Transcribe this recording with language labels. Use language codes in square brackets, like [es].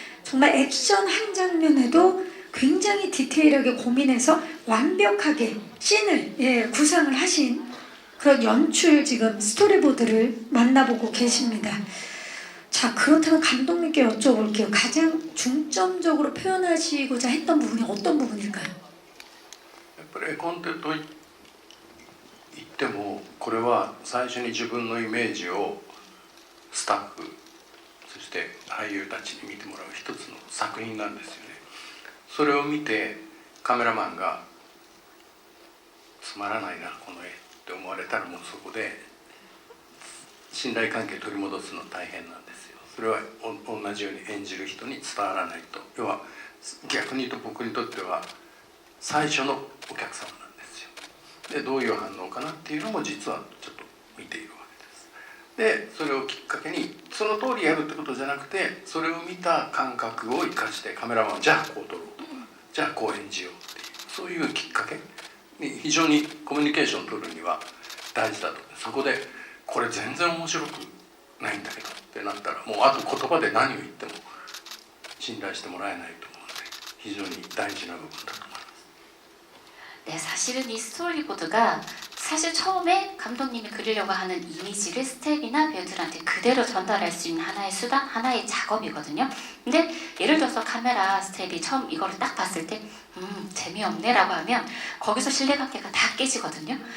[ko] 정말 액션 한 장면에도 굉장히 디테일하게 고민해서 완벽하게 씬을 구상을 하신 그런 연출 지금 스토리보드를 만나보고 계십니다. 자, 그렇다면 감독님께 여쭤볼게요. 가장 중점적으로 표현하시고자 했던 부분이 어떤 부분일까요? [ja] やっぱりコンテンツと言ってもこれは最初に自分のイメージをスタッフそして俳優たちに見てもらう一つの作品なんですよね。それを見てカメラマンがつまらないなこの絵って思われたらもうそこで信頼関係取り戻すの大変なんですよ。それは同じように演じる人に伝わらないと、要は逆に言うと僕にとっては最初のお客様なんですよ。でどういう反応かなっていうのも実はちょっと見ているわけです。でそれをきっかけにその通りやるってことじゃなくて、それを見た感覚を生かしてカメラマンじゃあこう撮ろうとか、じゃあこう演じようっていう、そういうきっかけに非常にコミュニケーションを取るには大事だと。そこでこれ全然面白くないんだけどってなったら、もうあと言葉で何を言っても信頼してもらえないと思うので非常に大事な部分だと思います。 [ko] 네, 사실은 이 스토리보드가 사실 처음에 감독님이 그리려고 하는 이미지를 스텝이나 배우들한테 그대로 전달할 수 있는 하나의 수단, 하나의 작업이거든요. 근데 예를 들어서 카메라 스텝이 처음 이거를 딱 봤을 때 재미없네 라고 하면 거기서 신뢰관계가 다 깨지거든요.